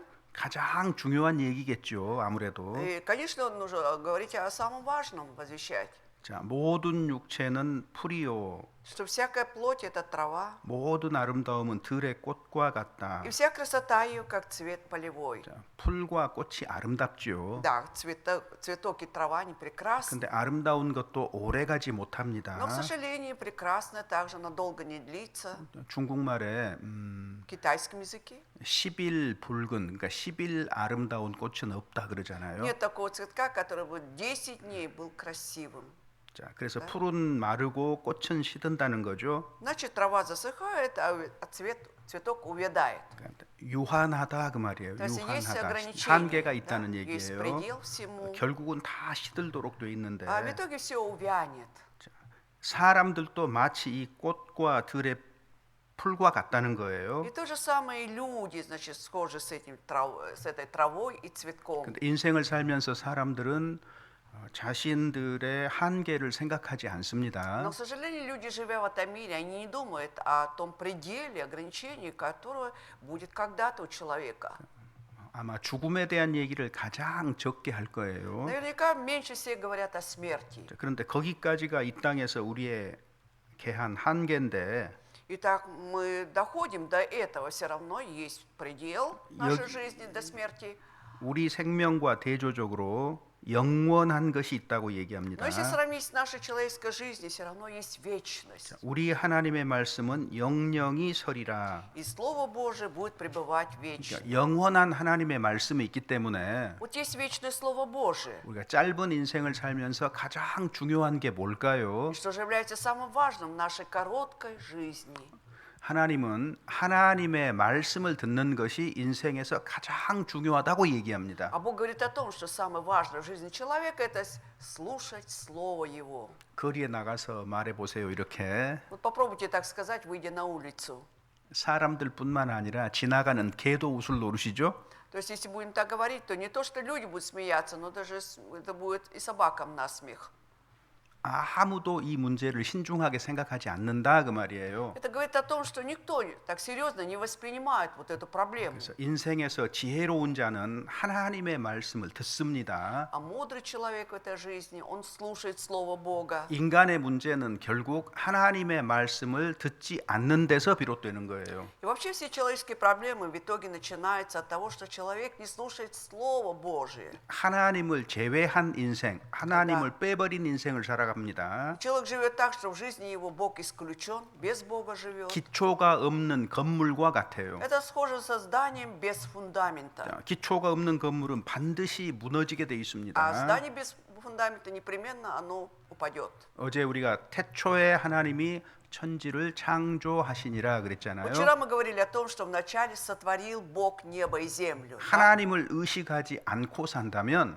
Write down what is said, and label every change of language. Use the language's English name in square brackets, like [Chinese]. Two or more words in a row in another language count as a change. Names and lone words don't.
[Korean] 가장 중요한 얘기겠죠. 아무래도 [Russian] И, конечно, нужно говорить о самом важном, возвещать. [Korean] 자, 모든 육체는 풀이요, [Russian] Что всякая плоть – это трава, [Korean] 모든 아름다움은 들의 꽃과 같다. [Russian] и вся красота ее, как цвет полевой. [Korean] 자, 풀과 꽃이 아름답지요. [Russian] Да, цветок и трава, они прекрасны. [Korean] 근데 아름다운 것도 오래가지 [Russian] Но, к [Korean] 못합니다. [Russian] сожалению, прекрасно также надолго не длится. [Korean] 중국말에 [Russian] В китайском языке [Korean] 10일 붉은, 그러니까 10일 아름다운 꽃은 없다 그러잖아요. [Russian] нет такого цветка, который бы 10 дней был красивым. [Korean] 자, 그래서 풀은 마르고 꽃은 시든다는 거죠. [Russian] Значит, трава засыхает, а цветок увядает. [Korean] 그러니까 유한하다 그 말이에요. [Russian] То есть есть [Korean] 유한하다. [Russian] ограничения, [Korean] 한계가 [Russian] да, [Korean] 있다는 [Russian] есть [Korean] 얘기예요. [Russian] предел всему. [Korean] 결국은 다 시들도록 돼 있는데 [Russian] А в итоге все увянет. [Korean] 사람들도 마치 이 꽃과 들의 풀과 같다는 거예요. [Russian] И то же самое и люди, значит, схожи с этой травой и цветком. [Korean] 근데 인생을 살면서 사람들은 자신들의 한계를 생각하지 않습니다. [Russian] Но, к сожалению, люди, живя в этом мире, они не думают о том пределе, ограничении, которое будет когда-то у человека. [Korean] 아마 죽음에 대한 얘기를 가장 적게 할 거예요. [Russian] Наверняка меньше всего говорят о смерти. [Korean] 자, 그런데 거기까지가 이 땅에서 우리의 개한 한계인데 [Russian] Итак, мы доходим до этого, все равно есть предел нашей жизни до смерти. [Korean] 우리 생명과 대조적으로 영원한 것이 있다고 얘기합니다. [Russian] Но если сравнить с нашей человеческой жизнью, все равно есть вечность. [Korean] 우리 하나님의 말씀은 영영이 서리라. [Russian] И Слово Божие будет пребывать вечно. [Korean] 그러니까 영원한 하나님의 말씀이 있기 때문에 [Russian] Вот есть вечное Слово Божие. [Korean] 우리가 짧은 인생을 살면서 가장 중요한 게 뭘까요? [Russian] Что же является самым важным в нашей короткой жизни? [Korean] 하나님은 하나님의 말씀을 듣는 것이 인생에서 가장 중요하다고 얘기합니다. [Russian] А Бог говорит о том, что самое важное в жизни человека – это слушать Слово Его. [Korean] 거리에 나가서 말해 보세요. 이렇게 [Russian] Вот попробуйте так сказать, выйдя на улицу. [Korean] 사람들뿐만 아니라 지나가는 개도 웃을 노릇이죠. [Russian] То есть, если будем так говорить, то не то, что люди будут смеяться, но даже это будет и собакам насмех. [Korean] 아무도 이 문제를 신중하게 생각하지 않는다 그 말이에요. [Russian] Это говорит о том, что никто так серьезно не воспринимает вот эту проблему. [Korean] 그래서 인생에서 지혜로운 자는 하나님의 말씀을 듣습니다. [Russian] А мудрый человек в этой жизни, он слушает Слово Бога. [Korean] 인간의 문제는 결국 하나님의 말씀을 듣지 않는 데서 비롯되는 거예요. [Russian] И вообще все человеческие проблемы в итоге начинаются от того, что человек не слушает Слово Божие. [Korean] 하나님을 제외한 인생, 하나님을 빼버린 인생을 살아갑니다. [Russian] Человек живет так, что в жизни его Бог исключен, без Бога живет. [Korean] 기초가 없는 건물과 같아요. [Russian] Это схоже со зданием без фундамента. [Korean] 자, 기초가 없는 건물은 반드시 무너지게 돼 [Russian] А [Korean] 있습니다. [Russian] здание без фундамента непременно оно упадет. [Korean] 어제 우리가 태초에 하나님이 천지를 창조하시니라 그랬잖아요. [Russian] Вчера мы говорили о том, что вначале сотворил Бог небо и землю. [Korean] 하나님을 의식하지 않고 산다면